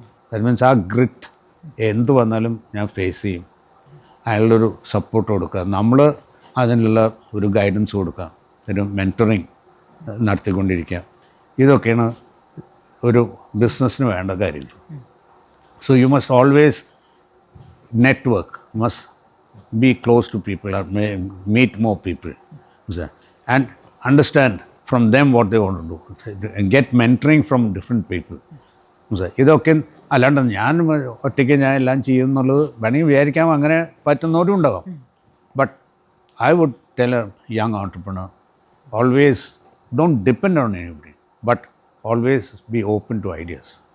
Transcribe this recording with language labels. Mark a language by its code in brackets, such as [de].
[en] that means [ml] ആ grit എന്ത് വന്നാലും ഞാൻ ഫേസ് ചെയ്യും. അയാളുടെ ഒരു സപ്പോർട്ട് കൊടുക്കുക, നമ്മൾ അതിനുള്ള ഒരു ഗൈഡൻസ് കൊടുക്കുക, ഒരു മെൻറ്ററിങ് നടത്തിക്കൊണ്ടിരിക്കുക. ഇതൊക്കെയാണ് ഒരു ബിസിനസ്സിന് വേണ്ട കാര്യങ്ങൾ. [en] So you must always network, must be close to people or meet more people and understand from them what they want to do and get mentoring from different people. [ml] ഇതൊക്കെ അല്ലാണ്ട് ഞാൻ ഒറ്റയ്ക്ക് ഞാൻ എല്ലാം ചെയ്യുന്നുള്ളത് വേണമെങ്കിൽ വിചാരിക്കാം, അങ്ങനെ പറ്റുന്നവരും ഉണ്ടാകാം. [en] But I would tell a young entrepreneur, always don't depend on anybody, but always be open to ideas.